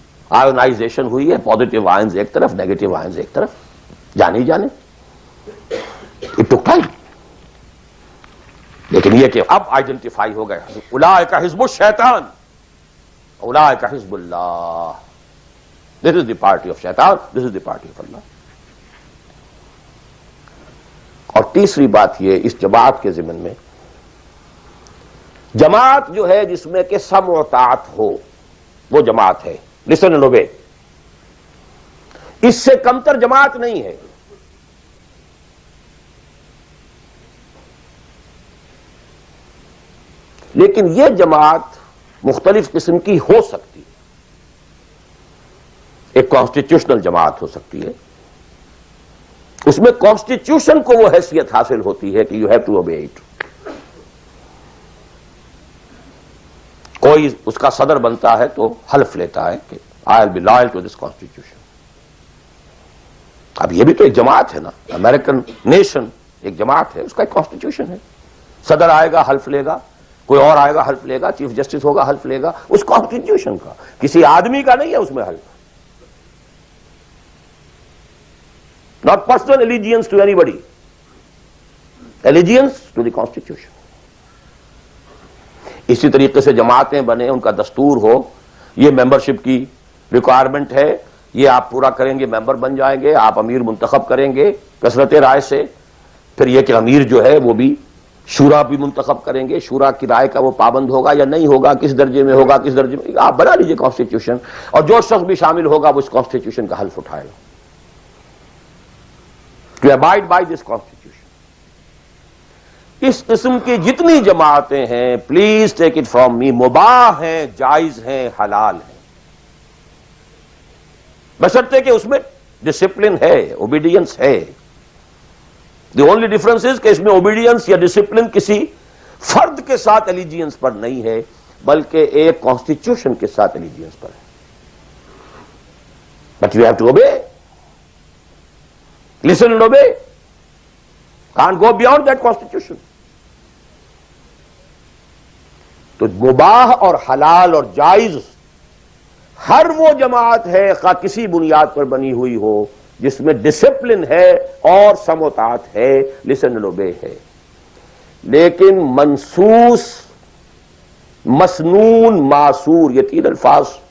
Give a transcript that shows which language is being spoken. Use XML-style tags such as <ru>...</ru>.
<ur>Ionisation ہوئی ہے، positive ions ایک طرف، نیگیٹو آئنز ایک طرف. جانے ہی جانے</ur> <en>It took time.</en> <ur>لیکن یہ کہ اب آئیڈینٹیفائی ہو گئے،</ur> <ar>اولئک حزب الشیطان اولئک حزب اللہ.</ar> <en>This is the party of شیطان، this is the party of اللہ.</en> <ur>اور تیسری بات یہ اس جماعت کے ضمن میں، جماعت جو ہے جس میں کہ سمع و طاعت ہو، وہ جماعت ہے.</ur> <en>Listen and obey.</en> <ur>اس سے کمتر جماعت نہیں ہے. لیکن یہ جماعت مختلف قسم کی ہو سکتی ہے. ایک کانسٹیٹیوشنل جماعت ہو سکتی ہے، اس میں کانسٹیٹیوشن کو وہ حیثیت حاصل ہوتی ہے کہ</ur> <en>You have to obey it.</en> <ur>کوئی اس کا صدر بنتا ہے تو حلف لیتا ہے کہ</ur> <en>I will be loyal to this constitution.</en> <ur>اب یہ بھی تو ایک جماعت ہے نا. امریکن نیشن ایک جماعت ہے، اس کا ایک کانسٹیٹیوشن ہے. صدر آئے گا حلف لے گا، کوئی اور آئے گا حلف لے گا، چیف جسٹس ہوگا حلف لے گا. اس کانسٹیٹیوشن کا، کسی آدمی کا نہیں ہے اس میں حلف.</ur> <en>Not personal allegiance to anybody. Allegiance to the Constitution.</en> <ur>اسی طریقے سے جماعتیں بنے، ان کا دستور ہو، یہ ممبرشپ کی ریکوائرمنٹ ہے، یہ آپ پورا کریں گے ممبر بن جائیں گے، آپ امیر منتخب کریں گے کثرت رائے سے. پھر یہ کہ امیر جو ہے وہ بھی شورا بھی منتخب کریں گے، شورا کی رائے کا وہ پابند ہوگا یا نہیں ہوگا، کس درجے میں ہوگا، کس درجے میں. آپ بنا لیجئے کانسٹیٹیوشن، اور جو شخص بھی شامل ہوگا وہ اس کانسٹیٹیوشن کا حلف اٹھائے گا.</ur> <en>To abide by this constitution.</en> <ur>اس قسم کی جتنی جماعتیں ہیں،</ur> <en>please take it from me,</en> <ur>مباح ہیں، جائز ہیں، حلال ہیں، بشرطے کہ اس میں ڈسپلن ہے، اوبیڈینس ہے.</ur> <en>the only difference is</en> <ur>کہ اس میں اوبیڈینس یا ڈسپلن کسی فرد کے ساتھ الیجینس پر نہیں ہے، بلکہ ایک کانسٹیٹیوشن کے ساتھ الیجینس پر ہے.</ur> <en>But you have to obey. Listen and obey. Can't go beyond that constitution.</en> <ur>تو مباح اور حلال اور جائز ہر وہ جماعت ہے خواہ کسی بنیاد پر بنی ہوئی ہو جس میں ڈسپلن ہے اور سمع و طاعت ہے،</ur> <en>listen and obey</en> <ur>ہے. لیکن منصوص، مسنون، معصور، یہ تین الفاظ.</ur>